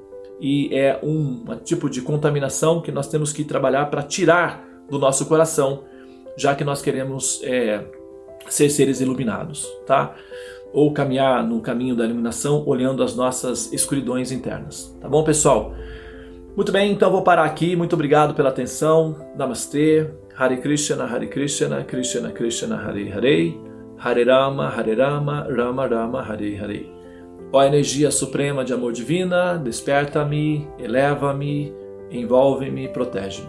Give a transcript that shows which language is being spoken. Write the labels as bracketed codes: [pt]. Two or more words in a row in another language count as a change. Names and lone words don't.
[pt] E é um tipo de contaminação que nós temos que trabalhar para tirar do nosso coração, já que nós queremos ser seres iluminados, tá? Ou caminhar no caminho da iluminação, olhando as nossas escuridões internas. Tá bom, pessoal? Muito bem, então vou parar aqui. Muito obrigado pela atenção. Namastê. [sa] Hare Krishna, Krishna Krishna, Hare Hare. Hare Rama, Rama Rama, Hare Hare. [pt] Ó energia suprema de amor divina, desperta-me, eleva-me, envolve-me, protege-me.